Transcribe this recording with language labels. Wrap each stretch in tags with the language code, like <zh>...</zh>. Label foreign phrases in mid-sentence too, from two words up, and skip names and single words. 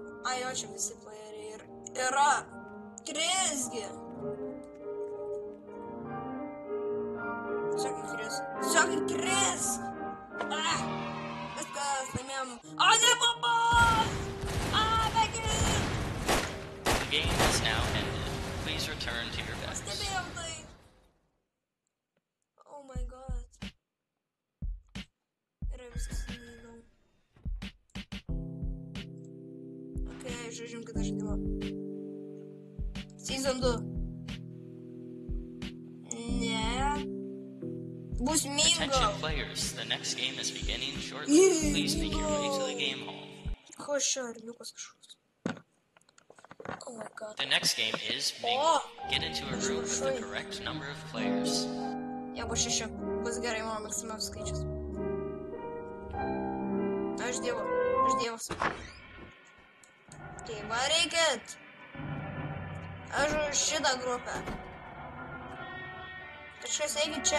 <lt>Ai, jo, čia visi playeriai ir yra. Krisgi. Tiesiog kris. Viskas, laimėjom. O, ne, baba! Baikit!</lt> <en>The game has now ended. Please return to your beds.</en> <lt>Stebėjom tai.</lt> <en>Oh my god.</en> <lt>Gerai, viskas neįdomu. Okay, žaidžiam kitą žaidimą. Season 2. Ne. Bus Mingo.</lt> <en>Attention players, the next game is beginning shortly. Please make your way to the game hall.</en> <lt>Ko šarliukas kažkoks.</lt> <en>Oh my god. The next game is Mingo. Get into a room with the correct number of players.</en> <lt>Ja, bus 6. Bus gerai, mano maksimalus skaičius. Aš dievas. Tai varykit. Aš už šitą grupę. Kažkas eikit čia.</lt>